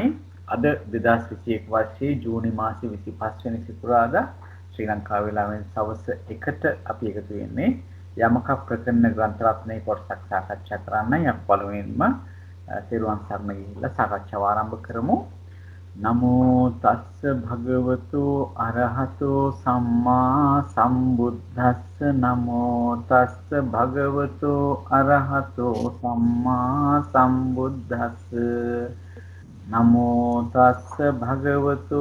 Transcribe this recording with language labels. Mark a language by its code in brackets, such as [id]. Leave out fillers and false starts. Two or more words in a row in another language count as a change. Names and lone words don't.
[si] අද 2021 වර්ෂයේ ජූනි මාසයේ 25 වෙනි සිකුරාදා ශ්‍රී ලංකා වේලාවෙන් සවස් 1ට අපි එකතු වෙන්නේ යමක ප්‍රකරණ ග්‍රන්ථ රත්නයේ කොටසක් සාකච්ඡා කරන්නයි. අපි පළමුවෙන්ම නිර්වාණ සරණ ගිහිල්ලා සාකච්ඡාව ආරම්භ කරමු. [pi] නමෝ තස්ස භගවතු අරහතෝ සම්මා සම්බුද්දස්ස නමෝ තස්ස භගවතු අරහතෝ සම්මා සම්බුද්දස්ස නමෝ තස්ස භගවතු